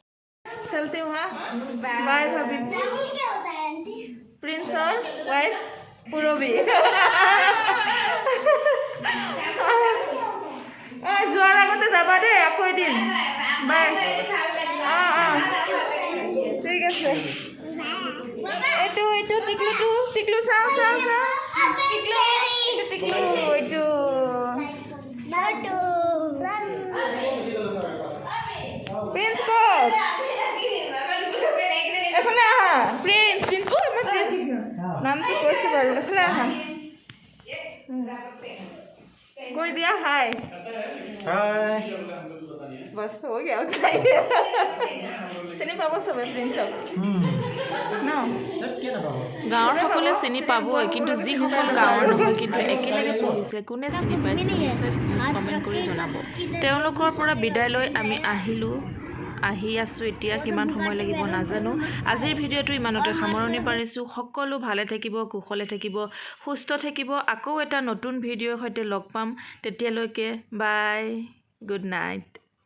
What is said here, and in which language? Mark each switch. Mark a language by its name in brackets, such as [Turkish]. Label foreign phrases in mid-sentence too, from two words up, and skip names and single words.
[Hindi] चलती हूँ। बाय भाभी। प्रिंस और वाइफ [Assamese] পুৰবি যোৱাৰ আগতে যাবা দেই আকৌ এদিন বাই ঠিক আছে এইটো টিকলু চাওঁ টিকলু এইটো প্ৰিন্স ক'ত এফালে আহা প্ৰিন্স নামটো কৈছোঁ বাৰু এফালে আহা কৈ দিয়া [English] hi boss [Hindi] हो गया उतना ही [Assamese] চিনি পাব চবে প্ৰিন্সক ন গাঁৱৰ সকলোৱে চিনি পাবই কিন্তু যিসকল গাঁৱৰ নহয় কিন্তু একেলগে পঢ়িছে কোনে চিনি পাইছে নিশ্চয় কমেণ্ট কৰি জনাব তেওঁলোকৰ পৰা বিদায় লৈ আমি আহি আছোঁ এতিয়া কিমান সময় লাগিব নাজানো আজিৰ ভিডিঅ'টো ইমানতে সামৰণি পাৰিছোঁ সকলো ভালে থাকিব কুশলে থাকিব সুস্থ থাকিব আকৌ এটা নতুন ভিডিঅ'ৰ সৈতে লগ পাম তেতিয়ালৈকে [English] bye good night